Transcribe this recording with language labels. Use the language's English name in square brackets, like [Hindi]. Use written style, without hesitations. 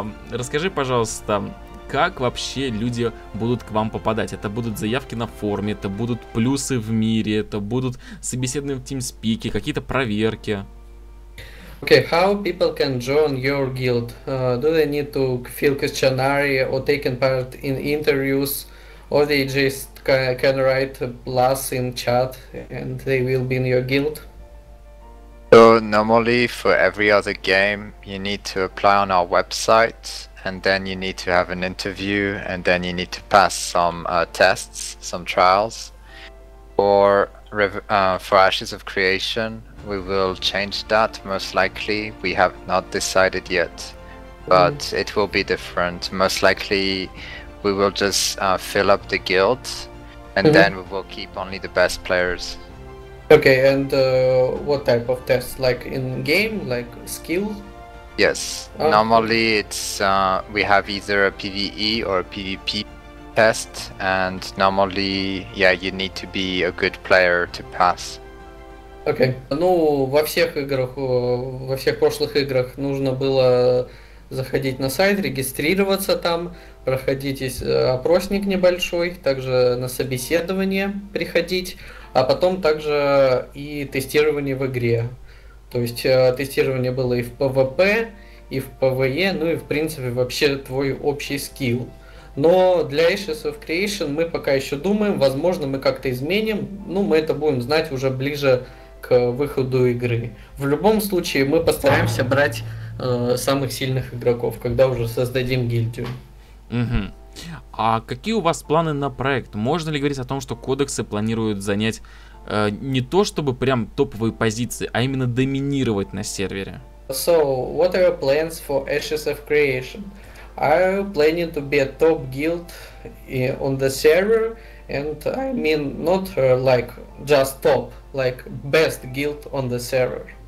[Russian] Расскажи, пожалуйста, как вообще люди будут к вам попадать? Это будут заявки на форуме, это будут плюсы в мире, это будут собеседования в TeamSpeak, какие-то проверки. [English] Okay, how people can join your guild? Do they need to fill questionnaire or taking part in interviews, or they just can write a plus in chat and they will be in your guild? So normally for every other game you need to apply on our website, and then you need to have an interview, and then you need to pass some tests, some trials. For Ashes of Creation, we will change that most likely. We have not decided yet, but it will be different. Most likely we will just fill up the guild, and then we will keep only the best players. Okay, and what type of tests? Like in game, like skill? Yes, Oh. normally it's we have either a PvE or a PvP test, and normally you need to be a good player to pass. [Russian] Окей. Ну, во всех играх, во всех прошлых играх нужно было заходить на сайт, регистрироваться там, проходить опросник небольшой, также на собеседование приходить, а потом также и тестирование в игре. То есть тестирование было и в PvP, и в PvE, ну и в принципе вообще твой общий скилл. Но для Ashes of Creation мы пока еще думаем, возможно мы как-то изменим, ну мы это будем знать уже ближе к выходу игры. В любом случае мы постараемся брать самых сильных игроков, когда уже создадим гильдию. Мгм. А какие у вас планы на проект? Можно ли говорить о том, что кодексы планируют занять не то чтобы прям топовые позиции, а именно доминировать на сервере? [English] So, what are your plans for Ashes of Creation? Are you planning to be a top guild on the server? And I mean not like just top, like best guild on the server.